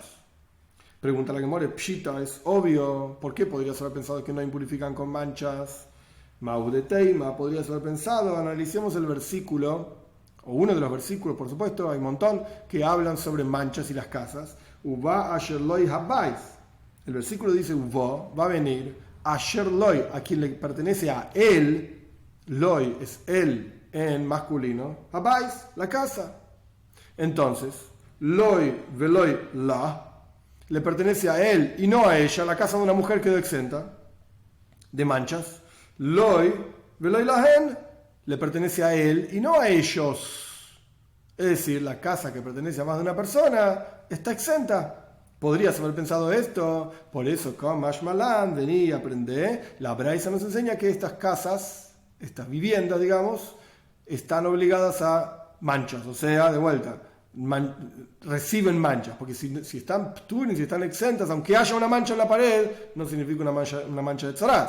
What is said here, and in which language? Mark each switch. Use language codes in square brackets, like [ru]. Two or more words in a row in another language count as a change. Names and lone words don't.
[es] Pregunta la Gemara, pshita, es obvio, ¿por qué podrías haber pensado que no impurifican con manchas? Maudeteima, podrías haber pensado, analicemos el versículo, o uno de los versículos, por supuesto, hay un montón, que hablan sobre manchas y las casas. [he] ובא אשר לו הבית. [es] El versículo dice Uva, va a venir, [he] אשר לו, [es] a quien le pertenece a él, loy es él en masculino, habais, la casa. Entonces, [he] לו ולא לה, [es] le pertenece a él y no a ella, la casa de una mujer quedó exenta de manchas. [he] לו ולא להן, [es] le pertenece a él y no a ellos. Es decir, la casa que pertenece a más de una persona está exenta. Podrías haber pensado esto, por eso [arc] קא משמע לן [es] vení y aprendí. La Braisa nos enseña que estas casas, estas viviendas, digamos, están obligadas a manchas, o sea, de vuelta, reciben manchas, porque si están tuning, si están exentas, aunque haya una mancha en la pared, no significa una mancha de tzarás.